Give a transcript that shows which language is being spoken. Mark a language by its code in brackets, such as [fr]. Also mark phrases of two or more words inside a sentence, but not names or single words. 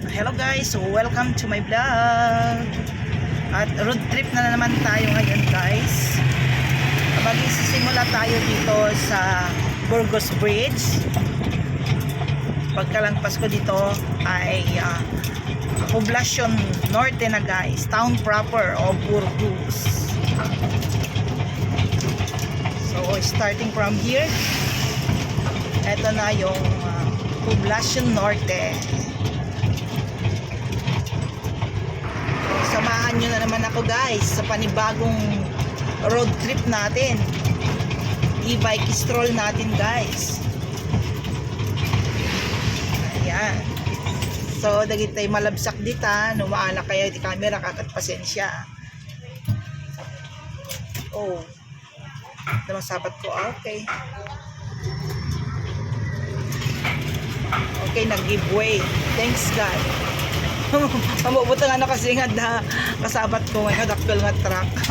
[en] Hello guys, so welcome to my vlog. [tl] At [en] road trip [tl] na naman tayo ngayon guys. Magsisimula tayo dito sa Burgos Bridge. Pagkalagpas ko dito ay Poblacion Norte na guys, [en] town proper of Burgos. So starting from here, [tl] eto na yung Poblacion Norte. Samahan nyo na naman ako guys sa panibagong [en] road trip [tl] natin. [en] E-bike stroll [tl] natin guys. [ilo] Ayan. So dagit tayo malabsak dita, numaala kayo di camera kakat pasensya. [tl] Oh. Ito masabat ko. Okay. Okay, nag-giveaway. [en] Thanks God. [ilo] Pamubutang ano kasi nga na kasabat ko ngayon, dakpil nga truck.